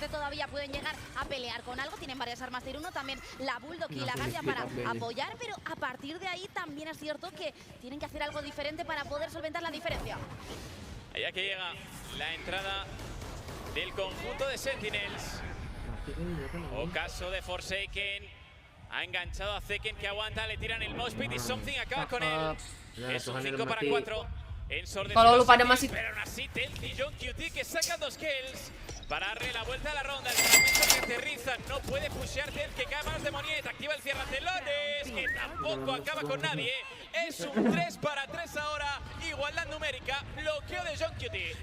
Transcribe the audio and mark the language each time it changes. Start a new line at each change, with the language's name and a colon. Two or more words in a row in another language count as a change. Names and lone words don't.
Spanish: posiblemente todavía pueden llegar a pelear con algo, tienen varias armas tier 1, también la Bulldog y la Guardia para apoyar, pero a partir de ahí también es cierto que tienen que hacer algo diferente para poder solventar la diferencia. Allá que llega la entrada del conjunto de Sentinels. Ocaso de Forsaken. Ha enganchado a Zeken que aguanta, le tiran el moshpit y Something acaba con él. Es un 5 para 4.
Indonesian: Kalau lu pada masih
Spanish: Pero aún así, Telz y John QT que sacan 2 kills para darle la vuelta a la ronda. El momento que aterriza no puede pushear Telz, que cae a manos de Moniet. Activa el cierrantelones, que tampoco acaba con nadie. Es un 3 para 3 ahora. Igualdad numérica. Bloqueo de John QT.